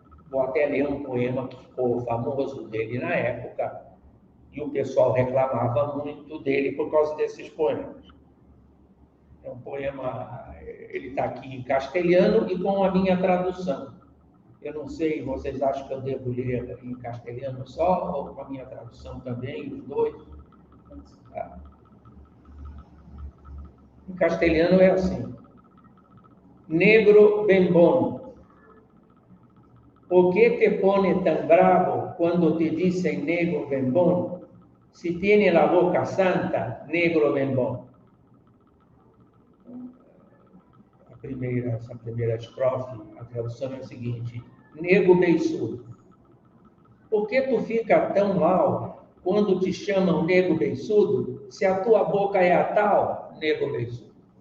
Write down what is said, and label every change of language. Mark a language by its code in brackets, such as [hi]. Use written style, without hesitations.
[pt] Vou até ler um poema que ficou famoso dele na época, e o pessoal reclamava muito dele por causa desses poemas. É um poema, ele está aqui em castelhano e com a minha tradução. Eu não sei, vocês acham que eu devo ler em castelhano só ou com a minha tradução também, os dois? Tá. Em castelhano é assim: [es] Negro bembón, ¿por qué te pone tan bravo cuando te dicen negro bembón? Si tiene la boca santa, negro bembón. [pt] Essa primeira estrofe, a tradução é a seguinte: nego beiçudo, por que tu fica tão mal quando te chamam nego beiçudo, se a tua boca é a tal, nego beiçudo?